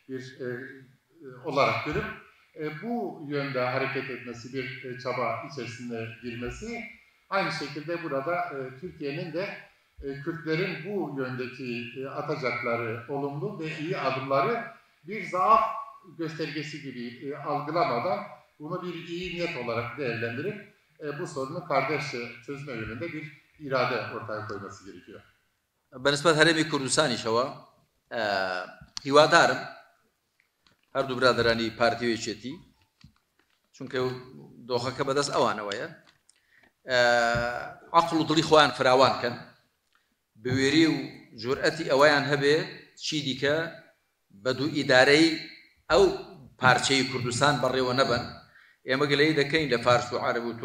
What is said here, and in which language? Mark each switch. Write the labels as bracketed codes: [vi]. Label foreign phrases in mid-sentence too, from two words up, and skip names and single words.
[tr] olarak görüp bu yönde hareket etmesi, bir çaba içerisine girmesi, aynı şekilde burada Türkiye'nin de Kürtlerin bu yöndeki atacakları olumlu ve iyi adımları bir zaaf göstergesi gibi algılamadan bunu bir iyi niyet olarak değerlendirip bu sorunu kardeşçe çözme yönünde bir irade ortaya koyması gerekiyor. [ckb] بەنسبەت هەرێمی کوردستانیشەوە هیوادارم هەردوو برادرانی پارتیوێکێتی چونکە دۆخەکە بەدەست ئەوانەوەیە عەقڵ و دڵی خۆیان فراوانکەن بوێری و جورئەتی ئەوەیان هەبێ چی دیکە بە دوو ئیدارەی ئەو پارچەی کوردستان بەڕێوە نەبن ئێمە گلەی دەکەین لە فارس و عەرەب و